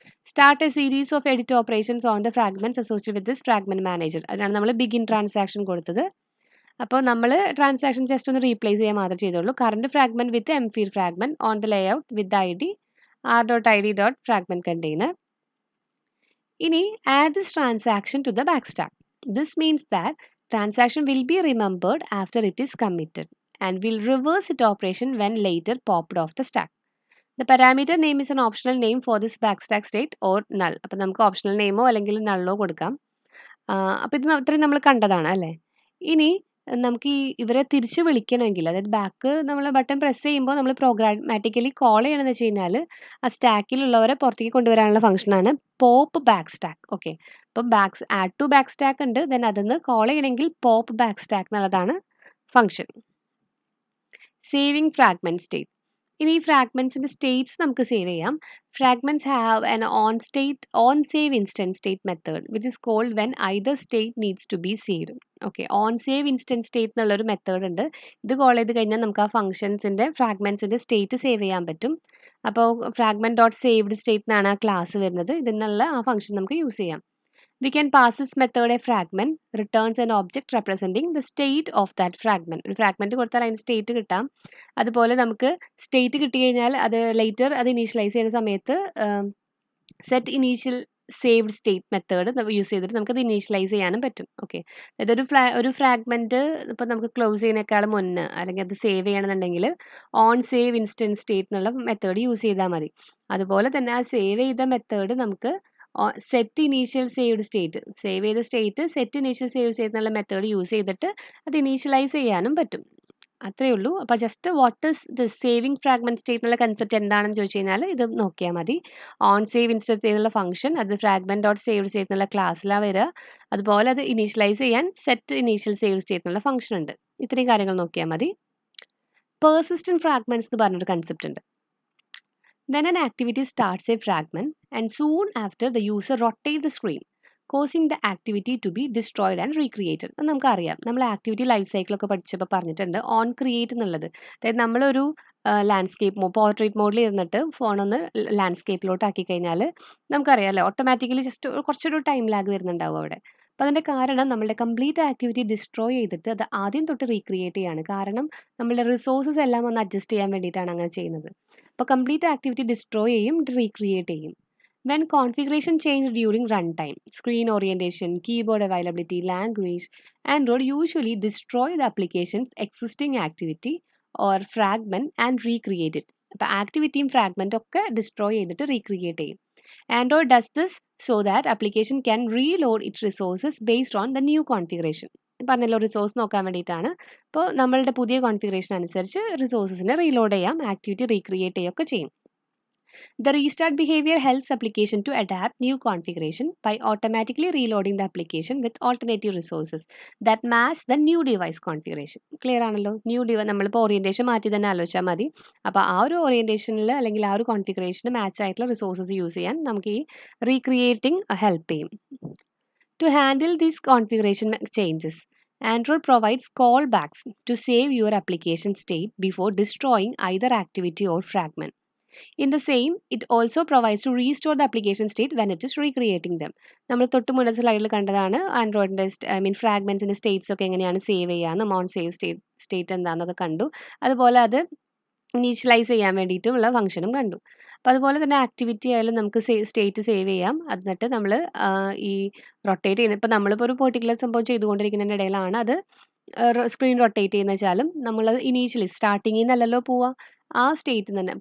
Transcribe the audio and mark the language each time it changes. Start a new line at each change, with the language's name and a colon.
English: Start a series of edit operations on the fragments associated with this fragment manager.
Malayalam: അതിനാണ് നമ്മൾ begin transaction കൊടുത്തത്. അപ്പോൾ നമ്മൾ transaction just ഒന്ന് റീപ്ലേസ് ചെയ്യാൻ മാത്രമേ ചെയ്തുള്ളൂ.
English: Current fragment with feed fragment on the layout with I D R dot I D dot fragment container. ഇനി add this transaction to the back stack. This means that transaction will be remembered after it is committed and will reverse its operation when later popped off the stack. The parameter name is an optional name for this backstack state or null.
Malayalam: അപ്പോൾ നമുക്ക് optional നെയിമോ അല്ലെങ്കിൽ നള്ളോ കൊടുക്കാം. അപ്പോൾ ഇത് ഇത്രയും നമ്മൾ കണ്ടതാണ് അല്ലേ? ഇനി നമുക്ക് ഇവരെ തിരിച്ച് വിളിക്കണമെങ്കിൽ അതായത് ബാക്ക് നമ്മൾ ബട്ടൺ പ്രസ് ചെയ്യുമ്പോൾ നമ്മൾ പ്രോഗ്രാമാറ്റിക്കലി കോൾ ചെയ്യണമെന്ന് വെച്ച് കഴിഞ്ഞാൽ ആ സ്റ്റാക്കിലുള്ളവരെ പുറത്തേക്ക് കൊണ്ടുവരാനുള്ള ഫംഗ്ഷനാണ് പോപ്പ് ബാക്ക് സ്റ്റാക്ക്. ഓക്കെ, അപ്പം ആഡ് ടു ബാക്ക് സ്റ്റാക്ക് ഉണ്ട്. ദെൻ അതിന്ന് കോൾ ചെയ്യണമെങ്കിൽ പോപ്പ് ബാക്ക് സ്റ്റാക്ക് എന്നുള്ളതാണ് ഫംഗ്ഷൻ. Saving fragment state. ഇനി ഈ ഫ്രാഗ്മെന്റ്സിൻ്റെ സ്റ്റേറ്റ്സ് നമുക്ക് സേവ് ചെയ്യാം.
English: Fragments have an on save instance state method which is called when either state needs to be saved.
Malayalam: Okay, on save instance state എന്നുള്ളൊരു method ഉണ്ട്. ഇത് call ചെയ്ത് കഴിഞ്ഞാൽ നമുക്ക് ആ ഫംഗ്ഷൻസിൻ്റെ ഫ്രാഗ്മെന്റ്സിൻ്റെ സ്റ്റേറ്റ് സേവ് ചെയ്യാൻ പറ്റും. അപ്പോൾ ഫ്രാഗ്മെന്റ് ഡോട്ട് സേവ്ഡ് സ്റ്റേറ്റ് എന്നാണ് ആ ക്ലാസ് വരുന്നത്. ഇതിനുള്ള ആ ഫംഗ്ഷൻ നമുക്ക് യൂസ് ചെയ്യാം.
English: We can pass this method a fragment returns an object representing the state of that fragment.
Malayalam: ഒരു ഫ്രാഗ്മെന്റ് കൊടുത്താൽ അതിന് സ്റ്റേറ്റ് കിട്ടാം. അതുപോലെ നമുക്ക് സ്റ്റേറ്റ് കിട്ടി കഴിഞ്ഞാൽ അത് ലേറ്റർ അത് ഇനീഷ്യലൈസ് ചെയ്യുന്ന സമയത്ത് set initial saved state method use ചെയ്തിട്ട് നമുക്കത് ഇനീഷ്യലൈസ് ചെയ്യാനും പറ്റും. ഓക്കെ, അതായത് ഒരു ഫ്രാഗ്മെന്റ് ഇപ്പോൾ നമുക്ക് ക്ലോസ് ചെയ്യുന്നേക്കാളും മുന്നേ അല്ലെങ്കിൽ അത് സേവ് ചെയ്യണമെന്നുണ്ടെങ്കിൽ ഓൺ സേവ് ഇൻസ്റ്റൻസ് സ്റ്റേറ്റ് എന്നുള്ള മെത്തേഡ് യൂസ് ചെയ്താൽ മതി. അതുപോലെ തന്നെ ആ സേവ് ചെയ്ത മെത്തേഡ് നമുക്ക് set initial saved state save ചെയ്ത state set initial save state എന്നുള്ള മെത്തേഡ് യൂസ് ചെയ്തിട്ട് അത് ഇനീഷ്യലൈസ് ചെയ്യാനും പറ്റും. അത്രയേ ഉള്ളൂ. അപ്പോൾ
English: just what is the saving fragment state
Malayalam: എന്നുള്ള കൺസെപ്റ്റ് എന്താണെന്ന് ചോദിച്ചു കഴിഞ്ഞാൽ ഇത് നോക്കിയാൽ മതി. ഓൺ സേവ് ഇൻസ്റ്റൻസ് എന്നുള്ള ഫംഗ്ഷൻ അത് ഫ്രാഗ്മെന്റ് ഡോട്ട് സേവ് സ്റ്റേറ്റ് എന്നുള്ള ക്ലാസ്സിലാണ് വരിക. അതുപോലെ അത് ഇനീഷ്യലൈസ് ചെയ്യാൻ സെറ്റ് ഇനീഷ്യൽ സേവ് സ്റ്റേറ്റ് എന്നുള്ള ഫംഗ്ഷൻ ഉണ്ട്. ഇത്രയും കാര്യങ്ങൾ നോക്കിയാൽ മതി. പേഴ്സിസ്റ്റന്റ് ഫ്രാഗ്മെന്റ്സ് എന്ന് പറഞ്ഞൊരു കൺസെപ്റ്റ് ഉണ്ട്.
English: When an activity starts a fragment and soon after the user rotates the screen, causing the activity to be destroyed and recreated.
Malayalam: അത് നമുക്കറിയാം. നമ്മൾ ആക്ടിവിറ്റി ലൈഫ് സൈക്കിളൊക്കെ പഠിച്ചപ്പോൾ പറഞ്ഞിട്ടുണ്ട് ഓൺ ക്രിയേറ്റ് എന്നുള്ളത്. അതായത് നമ്മളൊരു ലാൻഡ്സ്കേപ്പ് പോർട്രേറ്റ് മോഡിൽ ഇരുന്നിട്ട് ഫോണൊന്ന് ലാൻഡ്സ്കേപ്പിലോട്ട് ആക്കി കഴിഞ്ഞാൽ നമുക്കറിയാമല്ലോ ഓട്ടോമാറ്റിക്കലി ജസ്റ്റ് കുറച്ചൊരു ടൈം ലാഗ് വരുന്നുണ്ടാവും അവിടെ. അപ്പോൾ അതിൻ്റെ കാരണം നമ്മളുടെ കംപ്ലീറ്റ് ആക്ടിവിറ്റി ഡിസ്ട്രോയ് ചെയ്തിട്ട് അത് ആദ്യം തൊട്ട് റീക്രിയേറ്റ് ചെയ്യാണ്. കാരണം നമ്മളുടെ റിസോഴ്സസ് എല്ലാം ഒന്ന് അഡ്ജസ്റ്റ് ചെയ്യാൻ വേണ്ടിയിട്ടാണ് അങ്ങനെ ചെയ്യുന്നത്. അപ്പോൾ കംപ്ലീറ്റ് ആക്ടിവിറ്റി ഡിസ്ട്രോയ് ചെയ്യും, റീക്രിയേറ്റ് ചെയ്യും.
English: When configuration changed during runtime, screen orientation, keyboard availability, language, Android usually destroy the application's existing activity or fragment and recreate it.
Malayalam: അപ്പോൾ ആക്ടിവിറ്റിയും ഫ്രാഗ്മെൻറ്റും ഒക്കെ ഡിസ്ട്രോയ് ചെയ്തിട്ട് റീക്രിയേറ്റ് ചെയ്യും.
English: Android does this so that application can reload its resources based on the new configuration.
Malayalam: പറഞ്ഞല്ലോ resource നോക്കാൻ വേണ്ടിയിട്ടാണ്. അപ്പോൾ നമ്മളുടെ പുതിയ കോൺഫിഗറേഷൻ അനുസരിച്ച് റിസോഴ്സസിനെ റീലോഡ് ചെയ്യാം, ആക്ടിവിറ്റി റീക്രിയേറ്റ് ചെയ്യുകയൊക്കെ ചെയ്യും.
English: The restart behavior helps application to adapt new configuration by automatically reloading the application with alternative resources that match the new device configuration.
Malayalam: Clear ആണല്ലോ? ന്യൂ നമ്മളിപ്പോൾ ഓറിയൻറ്റേഷൻ മാറ്റി തന്നെ ആലോചിച്ചാൽ മതി. അപ്പോൾ ആ ഒരു ഓറിയൻറ്റേഷനിൽ അല്ലെങ്കിൽ ആ ഒരു കോൺഫിഗറേഷന് മാച്ച് ആയിട്ടുള്ള റിസോഴ്സസ് യൂസ് ചെയ്യാൻ നമുക്ക് ഈ റീക്രിയേറ്റിംഗ് ഹെൽപ്പ് ചെയ്യും.
English: To handle these configuration changes, Android provides callbacks to save your application state before destroying either activity or fragment. In the same, it also provides to restore the application state when it is recreating them.
Malayalam: നമ്മൾ തൊട്ട് മുന്നേ സ്ലൈഡിൽ കണ്ടതാണ് ആൻഡ്രോയിഡിൻ്റെ ഫ്രാഗ്മെൻസിൻ്റെ States ഒക്കെ എങ്ങനെയാണ് save ചെയ്യാമെന്നും on save state എന്താണെന്നൊക്കെ കണ്ടു. അതുപോലെ അത് ഇനീഷ്യലൈസ് ചെയ്യാൻ വേണ്ടിയിട്ടുള്ള ഫംഗ്ഷനും കണ്ടു. അപ്പോൾ അതുപോലെ തന്നെ ആക്ടിവിറ്റി ആയാലും നമുക്ക് സ്റ്റേറ്റ് സേവ് ചെയ്യാം. എന്നിട്ട് നമ്മൾ ഈ റൊട്ടേറ്റ് ചെയ്യുന്നത് ഇപ്പോൾ നമ്മളിപ്പോൾ ഒരു പെർട്ടിക്കുലർ സംഭവം ചെയ്തുകൊണ്ടിരിക്കുന്നതിൻ്റെ ഇടയിലാണ് അത് സ്ക്രീൻ റൊട്ടേറ്റ് ചെയ്യുന്ന വെച്ചാലും നമ്മൾ ഇനീഷ്യലി സ്റ്റാർട്ടിങ്ങിൽ നിന്നല്ലല്ലോ പോവുക, ആ സ്റ്റേറ്റിൽ തന്നെ.